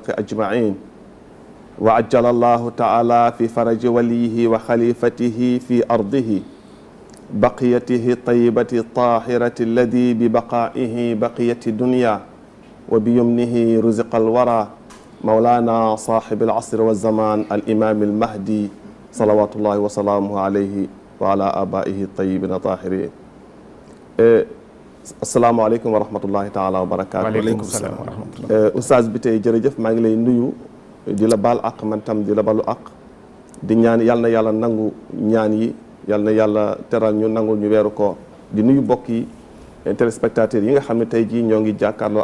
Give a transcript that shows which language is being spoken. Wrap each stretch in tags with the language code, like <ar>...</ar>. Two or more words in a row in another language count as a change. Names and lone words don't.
<ar>أجمعين وعجل الله تعالى في فرج وليه وخليفته في أرضه بقيته الطيبة الطاهرة الذي ببقائه بقية الدنيا وبيمنه رزق الورى مولانا صاحب العصر والزمان الإمام المهدي صلوات الله وسلامه عليه وعلى آبائه الطيبين الطاهرين السلام عليكم ورحمة الله تعالى وبركاته. وعليكم السلام ورحمة الله.</ar> <wo>Oustaz bi tey jërëjëf maa ngi lay nuyu di la baal ak man tam di la balu ak di ñaan yal na yàlla nangu ñaan yi yal na yàlla teral ñu nangul ñu weeru koor di nuyu mbokk yi téléspectateurs yi nga xam ne tey jii ñoo ngi jàkkaarloo</wo>